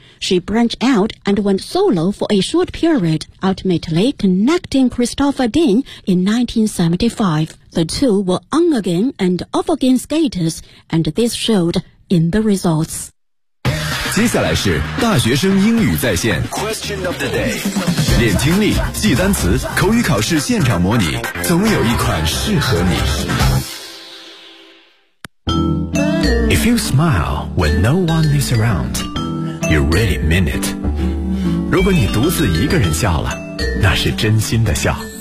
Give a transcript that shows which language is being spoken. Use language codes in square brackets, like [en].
[en] She branched out and went solo for a short period, ultimately connecting Christopher Dean in 1975. The two were on again and off again skaters, and this showed in the results. [zh] 接下来是大学生英语在线 [en] Question of the day. [zh] 练听力，记单词，口语考试现场模拟，总有一款适合你。 [en] If you smile when no one is around, you really mean it. [zh] 如果你独自一个人笑了，那是真心的笑。